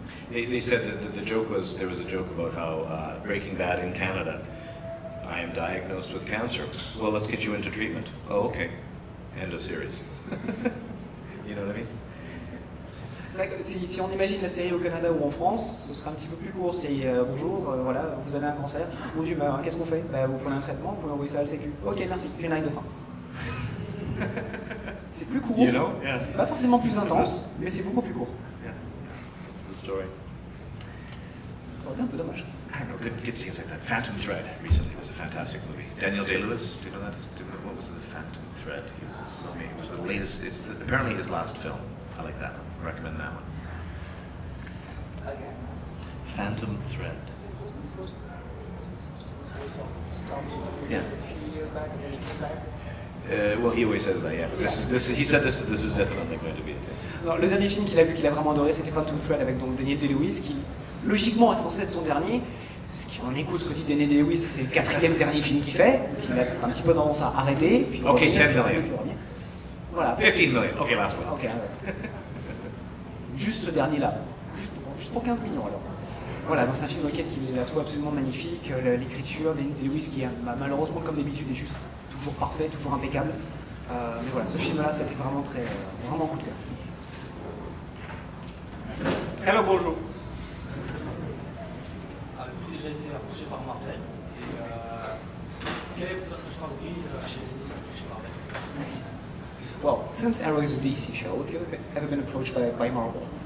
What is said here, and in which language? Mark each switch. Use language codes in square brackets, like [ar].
[en] They said that there was a joke about how Breaking Bad in Canada, I am diagnosed with cancer. Well, let's get you into treatment. Oh, okay. End of series. You know what I mean? [fr] C'est vrai que si on imagine la série au Canada ou en France, ce serait un petit peu plus court. C'est bonjour, voilà, vous avez un cancer. Mon Dieu, qu'est-ce qu'on fait? Vous prenez un traitement, vous envoyez ça à la Sécu. Ok, merci, générique de fin. C'est plus court, c'est pas forcément plus intense, mais c'est beaucoup plus court. [en] Yeah, that's the story. [fr] Ça aurait été un peu dommage. [en] I don't know, good scenes like that. Phantom Thread recently was a fantastic movie. Daniel Day-Lewis, do you know that? What was the Phantom Thread? It was the latest. Apparently his last film. I like that one. I recommend that one. Again. Phantom Thread. Yeah. A few years back and then he came back. Well, he always says that, yeah. But he said this is definitely going to be it. [fr] Non, le dernier film qu'il a vu, qu'il a vraiment adoré, c'était Phantom Thread avec donc Daniel Day-Lewis, qui logiquement est censé être son dernier. On écoute ce que dit Daniel Day-Lewis, c'est le 4e dernier film qu'il fait, donc il a un petit peu tendance à arrêter. Puis [en] Ok, 10 million. [fr] Voilà. [en] 15 million, ok, last one. [fr] Ok, juste ce dernier-là, juste pour 15 millions alors. Voilà, donc c'est un film dans lequel il la trouve absolument magnifique. L'écriture d'Andy Lewis qui, malheureusement, comme d'habitude, est juste toujours parfait, toujours impeccable. Mais voilà, ce film-là, c'était vraiment vraiment coup de cœur. [en] Hello, bonjour. [fr] Avez-vous déjà été approché par Marvel? Et quel est votre personnage favori chez Marvel? [en] Well, since Arrow is a DC show, have you ever been approached by Marvel?